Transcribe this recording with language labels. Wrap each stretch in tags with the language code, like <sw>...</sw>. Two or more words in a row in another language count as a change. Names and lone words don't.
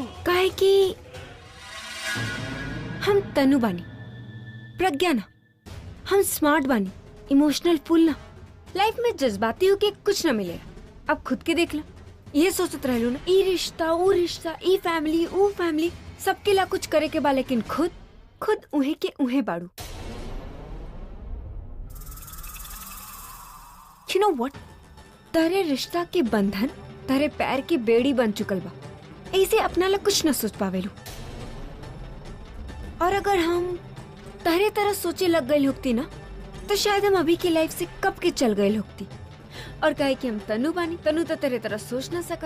<bho>काहे कि हम तनु बानी, प्रज्ञा ना। हम स्मार्ट बानी,</bho> <en>emotional fool</en> <bho>ना। लाइफ में जज्बाती होके कुछ ना मिलेगा। अब खुद के देख ला, ये सोचत रहलू ना ई रिश्ता वो रिश्ता, ई फैमिली वो फैमिली, सबके ला कुछ करे के बा, लेकिन खुद उहे के उहे बाड़ू।</bho> <en>You know what?</en> <bho>तारे रिश्ता के बंधन तारे पैर की बेड़ी बन चुकल बा। ऐसे अपना ला कुछ न सोच पावेलू। और अगर हम तारे तरह सोचे लग गई होती ना, तो शायद हम अभी की लाइफ से कब के चल गए होती। और कहे कि हम तनु बानी, तनु तो तेरे तरह सोच ना सकत।</bho>